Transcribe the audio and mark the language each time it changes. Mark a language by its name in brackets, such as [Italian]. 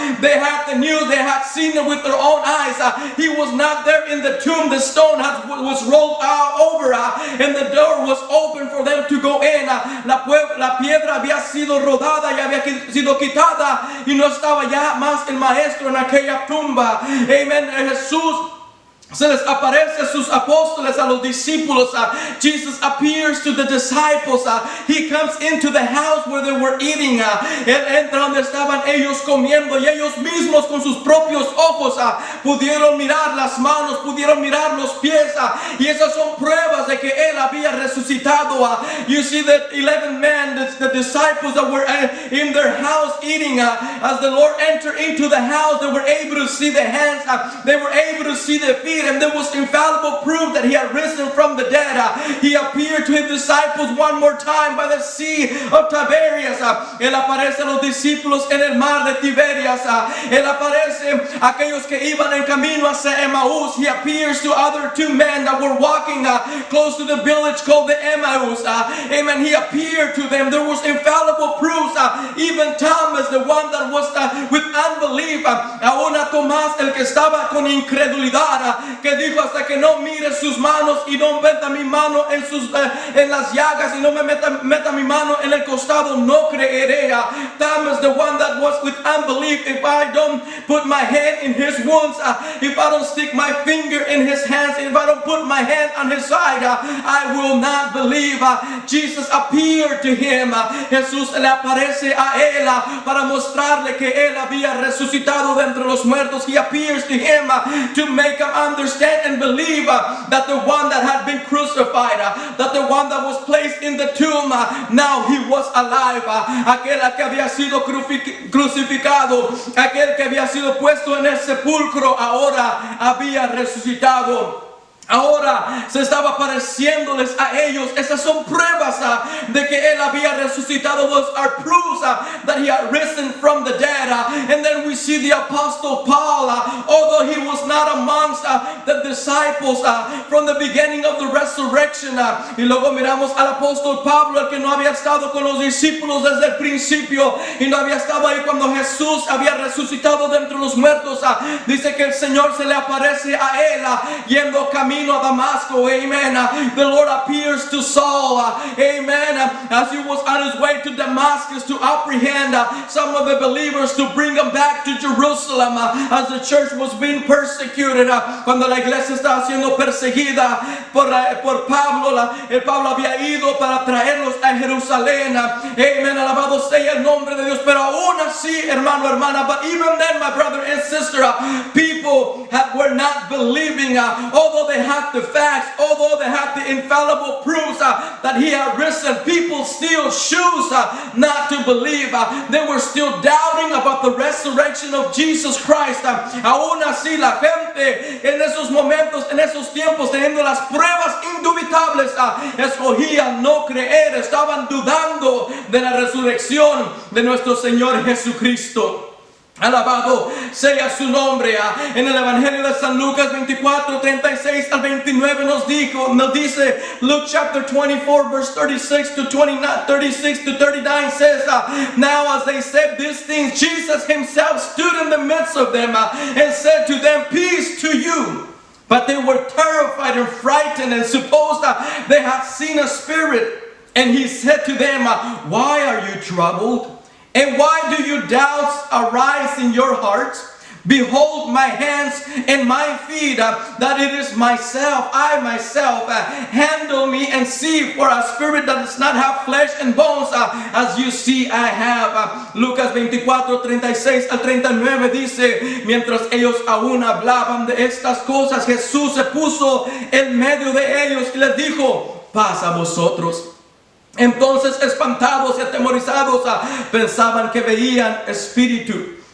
[English] They had the news, they had seen it with their own eyes. He was not there in the tomb. The stone was rolled over, and the door was open for them to go in. [Spanish] La piedra había sido rodada y había sido quitada, y no estaba ya más el maestro en aquella tumba. Amen. Jesús se les aparece a sus apóstoles, a los discípulos. [English] Jesus appears to the disciples. He comes into the house where they were eating. [Spanish] Él entra donde estaban ellos comiendo, y ellos mismos con sus propios ojos pudieron mirar las manos, pudieron mirar los pies, y esas son pruebas de que Él había resucitado. [English] You see that 11 men, the disciples that were in their house eating, as the Lord entered into the house, they were able to see the hands, they were able to see the feet, and there was infallible proof that He had risen from the dead. He appeared to His disciples one more time by the Sea of Tiberias. [Spanish] Él aparece a los discípulos en el mar de Tiberias. Él aparece a aquellos que iban en camino hacia Emmaus. [English] He appears to other two men that were walking close to the village called the Emmaus. Amen. He appeared to them. There was infallible proofs. Even Thomas, the one that was with unbelief, [Spanish] aún a Tomás, el que estaba con incredulidad, que dijo, hasta que no mire sus manos y no meta mi mano en las llagas y no me meta mi mano en el costado, no creeré. [English] Thomas, the one that was with unbelief, if I don't put my hand in his wounds, if I don't stick my finger in his hands, if I don't put my hand on his side, I will not believe. Jesus appeared to him. [Spanish] Jesús le aparece a él para mostrarle que él había resucitado de entre los muertos. [English] He appears to him to make him understand and believe that the one that had been crucified, that the one that was placed in the tomb, now he was alive. [Spanish] Aquel que había sido crucificado, aquel que había sido puesto en el sepulcro, ahora había resucitado. Ahora se estaba apareciéndoles a ellos. Esas son pruebas de que él había resucitado. [English] Those are proofs that he had risen from the dead. And then we see the apostle Paul, although he was not amongst the disciples from the beginning of the resurrection. [Spanish] Y luego miramos al apóstol Pablo, el que no había estado con los discípulos desde el principio y no había estado ahí cuando Jesús había resucitado de entre los muertos. Dice que el Señor se le aparece a él yendo camino a Damasco. Amen. [English] The Lord appears to Saul. Amen. As he was on his way to Damascus to apprehend some of the believers to bring them back to Jerusalem as the church was being persecuted. [Spanish] Cuando la iglesia estaba siendo perseguida por Pablo, Pablo había ido para traerlos a Jerusalén. Amen. Alabado sea el nombre de Dios. Pero aún así, hermano, hermana, [English] but even then, my brother and sister, people were not believing, although they had the facts, although they had the infallible proofs that he had risen, people still choose not to believe. They were still doubting about the resurrection of Jesus Christ. [Spanish] Aún así, la gente en esos momentos, en esos tiempos, teniendo las pruebas indubitables, escogían no creer, estaban dudando de la resurrección de nuestro Señor Jesucristo. Alabado sea su nombre. En el Evangelio de San Lucas 24, 36 al 29 nos dice, [English] Luke chapter 24 verse 36 to 39 says, now as they said these things, Jesus himself stood in the midst of them and said to them, peace to you. But they were terrified and frightened and supposed that they had seen a spirit. And he said to them, why are you troubled? And why do you doubts arise in your hearts? Behold my hands and my feet, that it is myself, I myself, handle me and see, for a spirit that does not have flesh and bones, as you see I have. [Spanish] Lucas 24, 36 al 39 dice, mientras ellos aún hablaban de estas cosas, Jesús se puso en medio de ellos y les dijo, paz a vosotros. Entonces, espantados y atemorizados, pensaban que veían espíritu.